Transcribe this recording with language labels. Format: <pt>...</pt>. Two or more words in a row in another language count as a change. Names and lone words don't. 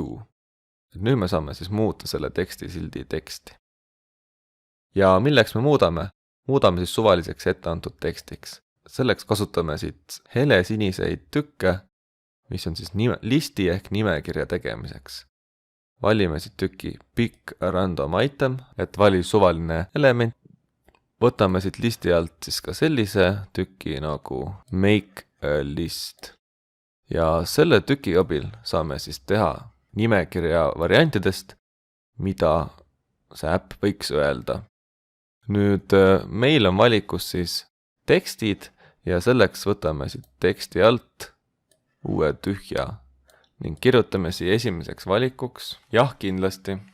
<et>Nüüd me saame siis muuta selle tekstisildi teksti. Ja milleks me muudame? Muudame siis suvaliseks etteantud tekstiks. Selleks kasutame siit helesiniseid tükke, mis on siis listi ehk nimekirja tegemiseks. Valime siit tüki</et> <en>pick a random item,</en> <et>et vali suvaline element. Võtame siit listi alt siis ka sellise tüki nagu</et> <en>make a list.</en> <et>Ja selle tüki abil saame siis teha nimekirja variantidest, mida see äpp võiks öelda. Nüüd meil on valikus siis tekstid ja selleks võtame siit teksti alt uue tühja ning kirjutame siia esimeseks valikuks jah, kindlasti.</et>